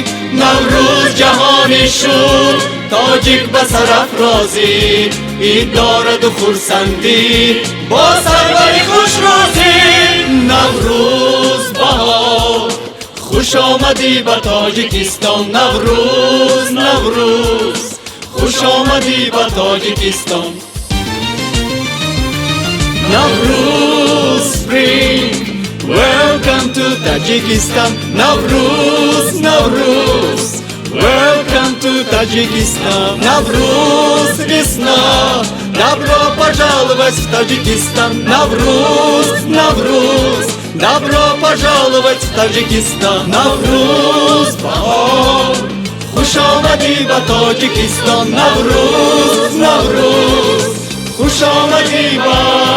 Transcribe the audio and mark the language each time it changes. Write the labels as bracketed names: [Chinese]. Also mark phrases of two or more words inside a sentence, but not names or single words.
[Tajik] نوروز جهانی شد تاجیک به سرافرازی، عید دارد خرسندی با سروری خوش روزی. نوروز بهار خوش آمدی به تاجیکستان، نوروز نوروز خوش آمدی به تاجیکستان. [English] نوروز spring welcome to Tajikistan، نوروز نوروز welcome to Tajikistan. [Russian] Навруз весна, добро пожаловать в Таджикистан. Навруз, Навруз, добро пожаловать в Таджикистан. [Tajik] Навруз bahar, خوش آمدی به تاجیکستان. نوروز نوروز خوش آمدی به